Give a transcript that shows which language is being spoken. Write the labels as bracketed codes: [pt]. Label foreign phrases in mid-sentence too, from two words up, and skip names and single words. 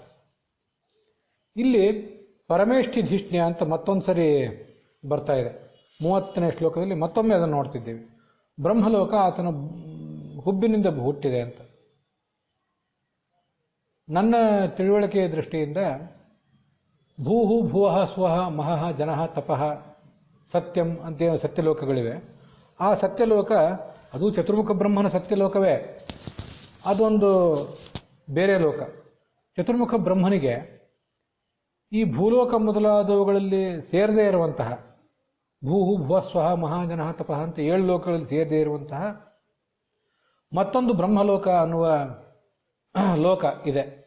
[kn] ಇಲ್ಲಿ [sa] ಪರಮೇಷ್ಠಿ ಧಿಷ್ಣ್ಯ [kn] ಅಂತ ಮತ್ತೊಂದು ಸರಿ ಬರ್ತಾ ಇದೆ. 30ನೇ ಶ್ಲೋಕದಲ್ಲಿ ಮತ್ತೊಮ್ಮೆ ಅದನ್ನು ನೋಡ್ತಿದ್ದೀವಿ. ಬ್ರಹ್ಮಲೋಕ ಆತನ ಹುಬ್ಬಿನಿಂದ ಹುಟ್ಟಿದೆ ಅಂತ. ನನ್ನ ತಿಳುವಳಿಕೆಯ ದೃಷ್ಟಿಯಿಂದ [sa] ಭೂಹು ಭುವಃ ಸ್ವಃ ಮಹಃ ಜನಃ ತಪಃ ಸತ್ಯಂ [kn] ಅಂತೇನು ಸತ್ಯಲೋಕಗಳಿವೆ. ಆ ಸತ್ಯಲೋಕ ಅದು ಚತುರ್ಮುಖ ಬ್ರಹ್ಮನ ಸತ್ಯಲೋಕವೇ. ಅದೊಂದು ಬೇರೆ ಲೋಕ. ಚತುರ್ಮುಖ ಬ್ರಹ್ಮನಿಗೆ ಈ ಭೂಲೋಕ ಮೊದಲಾದವುಗಳಲ್ಲಿ ಸೇರದೇ ಇರುವಂತಹ [sa] ಭೂಹು ಭುವಸ್ವಹ ಮಹಾಜನಃ ತಪಃ [kn] ಅಂತ 7 ಲೋಕಗಳಲ್ಲಿ ಸೇರದೇ ಇರುವಂತಹ ಮತ್ತೊಂದು ಬ್ರಹ್ಮಲೋಕ ಅನ್ನುವ ಲೋಕ ಇದೆ.